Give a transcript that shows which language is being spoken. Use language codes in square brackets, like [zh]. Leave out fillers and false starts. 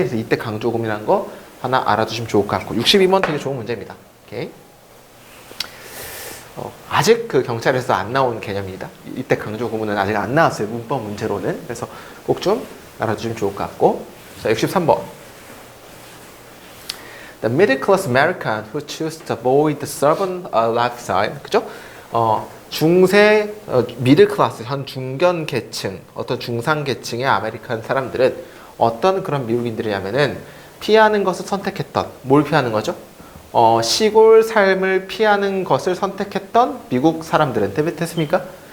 [ko] 그래서 이때 강조구문이라는 거 하나 알아두시면 좋을 것 같고, 62번 되게 좋은 문제입니다. 오케이? 아직 그 경찰에서 안 나온 개념입니다. 이때 강조 구문은 아직 안 나왔어요. 문법 문제로는. 그래서 꼭 좀 알아두시면 좋을 것 같고. 자, 63번. [en] The middle class American who choose to avoid the servant lifestyle. [ko] 그죠? 중세, 미들 클래스, 현 중견 계층, 어떤 중상 계층의 아메리칸 사람들은 어떤 그런 미국인들이냐면은 피하는 것을 선택했던, 뭘 피하는 거죠? 시골 삶을 피하는 것을 선택했던 미국 사람들은 됐습니까?